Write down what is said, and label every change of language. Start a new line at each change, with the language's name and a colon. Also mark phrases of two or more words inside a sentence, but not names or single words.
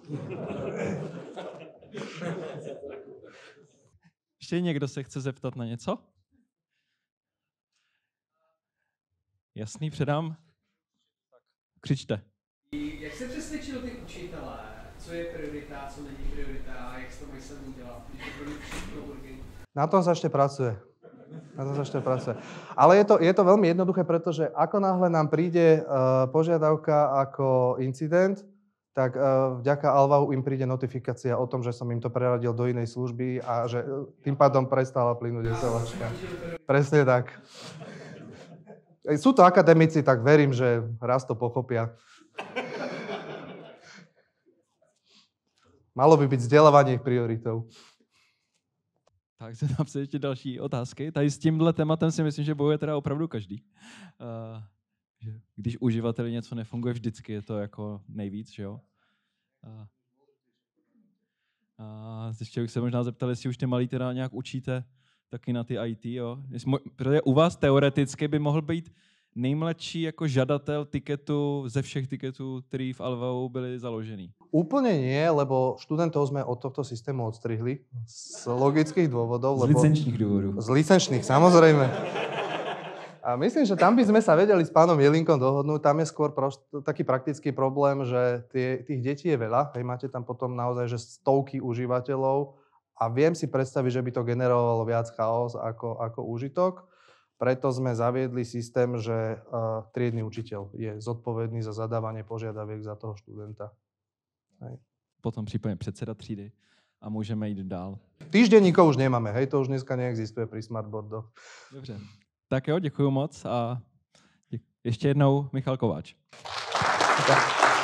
Czech: Ještě někdo se chce zeptat na něco? Jasný, předám. Křičte. Jak se přesvědčil ty učitelé, co je priorita, co není priorita a jak se to mají sebou dělat, když to bude všechno urgentní?
Slovak: Na tom sa ešte pracuje. Ale je to veľmi jednoduché, pretože ako náhle nám príde požiadavka ako incident, tak vďaka Alvau im príde notifikácia o tom, že som im to preradil do inej služby a že tým pádom prestala plynúť SLAčka. Presne tak. Sú to akademici, tak verím, že raz to pochopia. Malo by byť vzdelávanie ich prioritou.
Czech: Tak se tam ještě další otázky. Tady s tímhle tématem si myslím, že bojuje teda opravdu každý. že když uživateli něco nefunguje vždycky, je to jako nejvíc, že jo? A ještě bych se možná zeptal, jestli už ty malí teda nějak učíte taky na ty IT, jo? Protože u vás teoreticky by mohl být nejmladší jako žadatel tiketu ze všech tiketů, který v Alveu byly založený.
Slovak: Úplne nie, lebo študentov sme od tohto systému odstrihli z logických dôvodov.
Czech: Z licenčních důvodů.
Slovak: Z licenčných, samozrejme. A myslím, že tam by sme sa vedeli s pánom Jelinkom dohodnúť. Tam je skôr taký praktický problém, že tých detí je veľa. Hej, máte tam potom naozaj že stovky užívateľov a viem si predstaviť, že by to generovalo viac chaos ako úžitok. Preto sme zaviedli systém, že triedny učiteľ je zodpovedný za zadávanie požiadaviek za toho študenta. Hej.
Czech: Potom případně předseda třídy a můžeme jít dál.
Slovak: Týždenníkov už nemáme, hej, to už dneska neexistuje pri smartboardoch.
Czech: Dobře. Tak jo, děkuju moc a ještě jednou Michal Kováč. Tak.